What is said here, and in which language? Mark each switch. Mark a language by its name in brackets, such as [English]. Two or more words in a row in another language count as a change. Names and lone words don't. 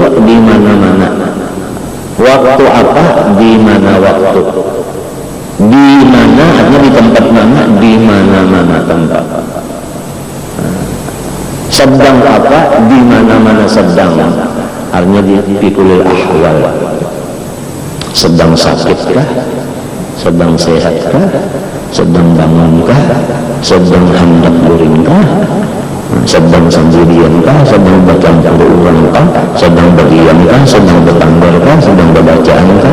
[Indonesian] Di mana-mana. Waktu apa? Di mana waktu? Di mana, artinya di tempat mana? Di mana-mana tempat. Sedang apa? Di mana-mana sedang. Artinya di [Arabic] كل الأحوال. [Indonesian] Sedang sakitkah? Sedang sehatkah? Sedang bangunkah? Sedang hendak guringkah? Sedang sendiriankah? Sedang bercampur urangkah? Sedang berdiamkah? Sedang bertanggarkah? Sedang berbacaankah?